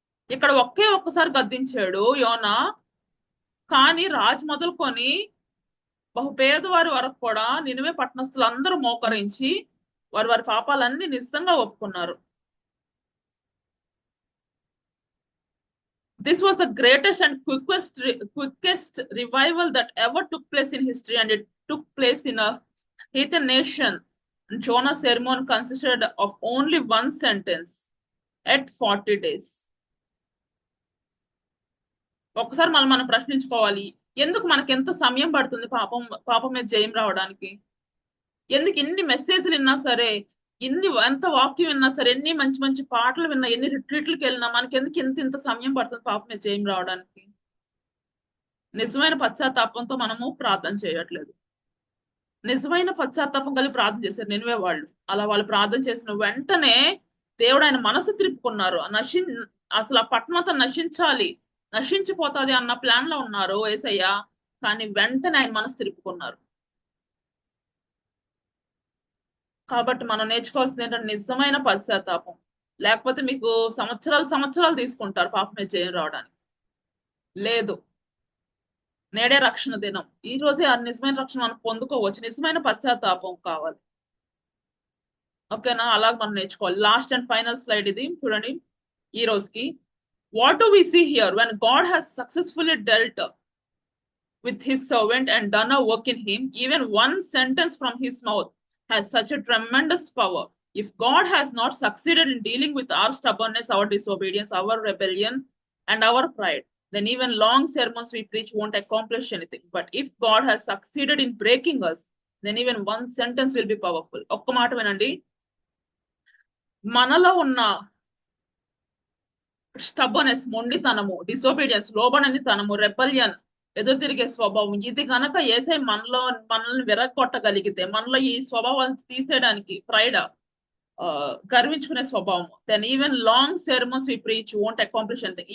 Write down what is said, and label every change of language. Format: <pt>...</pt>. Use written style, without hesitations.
<te>ఇక్కడ ఒక్కసారి గద్దించాడు యోనా, కానీ రాజు మొదలుకొని బహుపేదవారి వరకు కూడా నినివే పట్టణస్థులు అందరూ మోకరించి వారి పాపాలన్నీ నిజంగా ఒప్పుకున్నారు.</te> <en>This was the greatest and quickest revival that ever took place in history, and it took place in a heathen nation. Jonah's sermon consisted of only one sentence at 40 days.</en> <te>ఒకసారి మనం ప్రశ్నించుకోవాలి, ఎందుకు మనకి ఎంత సమయం పడుతుంది పాపం మీద జయం రావడానికి? ఎందుకు ఇన్ని మెసేజ్లు విన్నా సరే ఎంత వాక్యం విన్నా సరే, ఎన్ని మంచి మంచి పాటలు విన్నా, ఎన్ని రిట్రీట్లకు వెళ్ళినా మనకి ఎందుకు ఇంత సమయం పడుతుంది పాపం మీద జయం రావడానికి? నిజమైన పశ్చాత్తాపంతో మనము ప్రార్థన చేయట్లేదు. నిజమైన పశ్చాత్తాపం కలిగి ప్రార్థన చేశారు నినివే వాళ్ళు. అలా వాళ్ళు ప్రార్థన చేసిన వెంటనే దేవుడు ఆయన మనసు త్రిప్పుకున్నారు. అసలు ఆ పట్టణం అంతా నశించిపోతాది అన్న ప్లాన్ లో ఉన్నారు యేసయ్య. కానీ వెంటనే ఆయన మనసు తిరుపుకున్నారు. కాబట్టి మనం నేర్చుకోవాల్సింది ఏంటంటే నిజమైన పశ్చాత్తాపం. లేకపోతే మీకు సంవత్సరాలు తీసుకుంటారు పాపం మీద జయం రావడానికి. లేదు, నేడే రక్షణ దినం. ఈ రోజే ఆ నిజమైన రక్షణ మనం పొందుకోవచ్చు. నిజమైన పశ్చాత్తాపం కావాలి. ఓకేనా? అలాగ మనం నేర్చుకోవాలి.</te> <en>last and final slide</en> <te>ఇది చూడండి ఈ రోజుకి.</te> <en>What do we see here? When God has successfully dealt with his servant and done a work in him, even one sentence from his mouth has such a tremendous power. If God has not succeeded in dealing with our stubbornness, our disobedience, our rebellion, and our pride, then even long sermons we preach won't accomplish anything. But if God has succeeded in breaking us, then even one sentence will be powerful.</en> <te>ఒక్క మాట వినండి. మనలో ఉన్న స్టబ్బర్నెస్, మొండితనము, disobedience, లోబడనితనము, రెబల్యన్, ఎదురు తిరిగే స్వభావం, ఇది కనుక యేసయ్య మనల్ని విరగొట్టగలిగితే, మనలో ఈ స్వభావాన్ని తీసేయడానికి, ప్రైడ్, గర్వించుకునే స్వభావం,</te> <en>Then even long sermons we preach won't accomplish anything.</en>